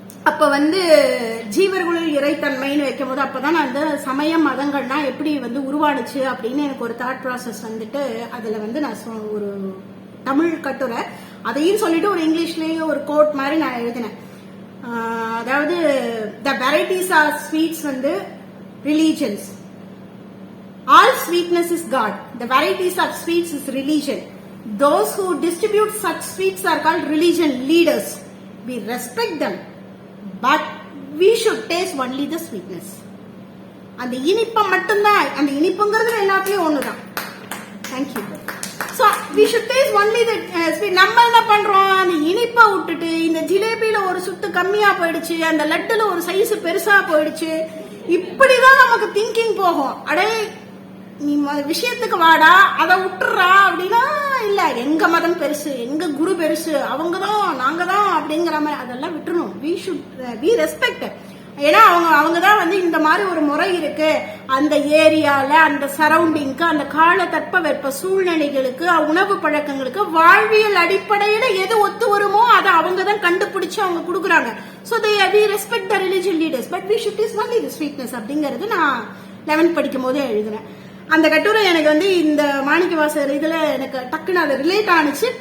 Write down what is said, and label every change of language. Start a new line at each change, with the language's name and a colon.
Tamil: அப்ப வந்து ஜீவர்களுள் இறைத்தன்மைன்னு வைக்கும் போது அப்பதான் நான் அந்த சமய மதங்கள்னா எப்படி வந்து உருவானுச்சு அப்படின்னு எனக்கு ஒரு தாட் ப்ராசஸ் வந்துட்டு அதுல வந்து நான் ஒரு தமிழ் கட்டுரை அதையும் சொல்லிட்டு ஒரு இங்கிலீஷ்லயும் ஒரு கோட் மாதிரி நான் எழுதினேன். அதாவது
English: the varieties of sweets வந்து religions, all sweetness is God, the varieties of sweets is religion, those who distribute such sweets are called religion leaders, we respect them but we should taste only the sweetness.
Tamil: அந்த இனிப்பை மட்டும்தான், அந்த இனிப்புங்கிறது எல்லாத்தையும் ஒண்ணுதான்.
English: Thank you. So we should taste only the sweet.
Tamil: நம்ம என்ன பண்றோம், அந்த இனிப்பை விட்டுட்டு இந்த ஜிலேபியில ஒரு சுத்து கம்மியா போயிடுச்சு, அந்த லட்டுல ஒரு சைஸ் பெருசா போயிடுச்சு, இப்படிதான் நமக்கு திங்கிங் போகும். அடே நீ விஷயத்துக்கு வாடா, அதை விட்டுறா அப்படின்னா இல்ல எங்க மதம் பெருசு, எங்க குரு பெருசு, அவங்கதான் நாங்க தான் அப்படிங்கிற மாதிரி அதெல்லாம் விட்டுறணும்.
English: we should be respect.
Tamil: ஏன்னா அவங்கதான் வந்து இந்த மாதிரி ஒரு முறை இருக்கு, அந்த ஏரியால அந்த சரௌண்டிங்க்கு அந்த கால தட்பவெப்ப சூழ்நிலைகளுக்கு உணவு பழக்கங்களுக்கு வாழ்வியல் அடிப்படையில எது ஒத்து வருமோ அதை அவங்கதான் கண்டுபிடிச்சு அவங்க கொடுக்குறாங்க.
English: So we respect the religion leaders but we should taste only the sweetness
Tamil: அப்படிங்கறது நான் 11th படிக்கும் போதே எழுதுனேன். அந்த கட்டுரை எனக்கு வந்து இந்த மாணிக்கவாசகர் இதுல எனக்கு டக்குன்னு அது ரிலேட் ஆனிச்சு.